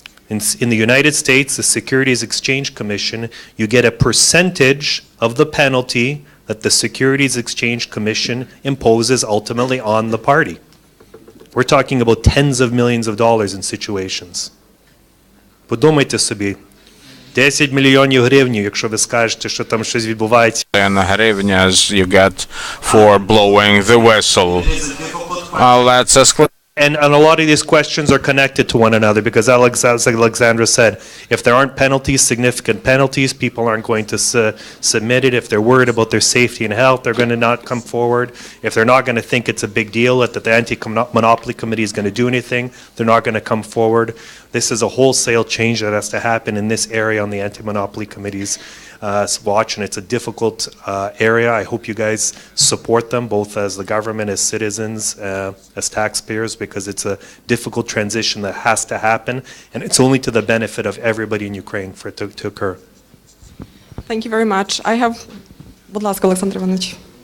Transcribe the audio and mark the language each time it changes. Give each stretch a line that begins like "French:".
English: In the United States, the Securities Exchange Commission, you get a percentage of the penalty that the Securities Exchange Commission imposes ultimately on the party. We're talking about tens of millions of dollars in situations.
Ukrainian: Подумайте собі, 10 мільйонів гривень, якщо ви скажете, що там щось відбувається.
English: And hryvnias you get for blowing the whistle. Let's ask. And a lot of these questions are connected to one another because as Alexandra said, if there aren't penalties, significant penalties, people aren't going to submit it. If they're worried about their safety and health, they're going to not come forward. If they're not going to think it's a big deal that the Anti-Monopoly Committee is going to do anything, they're not going to come forward. This is a wholesale change that has to happen in this area on the Anti-Monopoly Committee's watch, and it's a difficult area. I hope you guys support them, both as the government, as citizens, as taxpayers, because it's a difficult transition that has to happen, and it's only to the benefit of everybody in Ukraine for it to occur. Thank you very much. I have,
Ukrainian: будь ласка,
English: Олександр Іванович.